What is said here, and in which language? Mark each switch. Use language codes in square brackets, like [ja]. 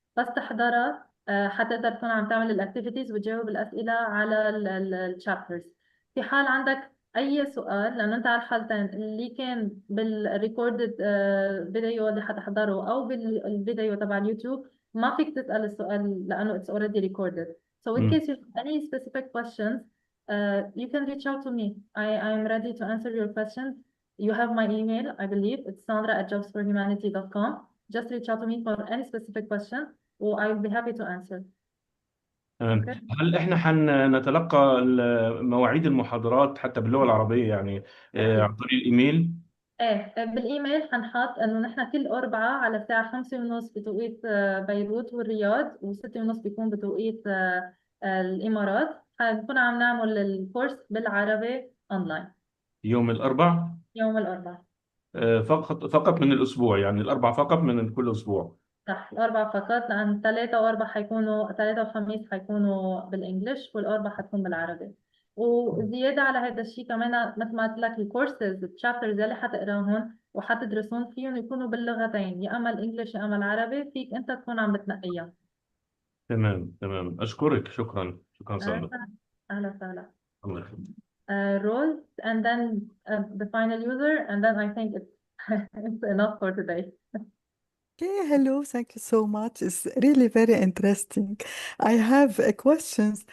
[ar] بس تحضرها حتقدر تكون عم تعمل الاكتيفيتيز وتجاوب الاسئله على الشابترز. في حال عندك اي سؤال، لانه انت على الحالتين اللي كان بالريكوردد فيديو اللي حتحضره او بالفيديو تبع اليوتيوب، ما فيك تسال السؤال لانه [en] it's already recorded. So in case you have any specific questions, you can reach out to me. I'm ready to answer your questions. You have my email, I believe. It's sandra@jobsforhumanity.com. Just reach out to me for any specific question, or I will be happy to answer. Okay. [ar] هل احنا هنتلقى مواعيد المحاضرات حتى باللغة العربية يعني عن طريق الإيميل؟ بالايميل حنحط انه نحن كل اربعاء على الساعه 5:30 بتوقيت بيروت والرياض، و6:30 بيكون بتوقيت الامارات. حنكون عم نعمل الكورس بالعربي اونلاين يوم الاربعاء. يوم الاربعاء فقط من الاسبوع، يعني الاربعاء فقط من كل اسبوع. صح، الاربعاء فقط، لان 3 و4 حيكونوا 3 و5 حيكونوا بالانجلش، والاربعاء حتكون بالعربي. وزيادة على هذا الشيء كمان مثل ما قلت لك الكورسز الشابترز اللي حتقراهم وحتدرسون فيهم يكونوا باللغتين يا اما الانجليش يا اما العربي فيك انت تكون عم بتنقيها. تمام تمام، أشكرك، شكرا شكرا أهلا سلمى. وسهلا. أهلا وسهلا. الله يخليك. [en] Roles and then the final user and then I think it's it's enough for today. Okay, hello, thank you so much. It's really very interesting. I have a question.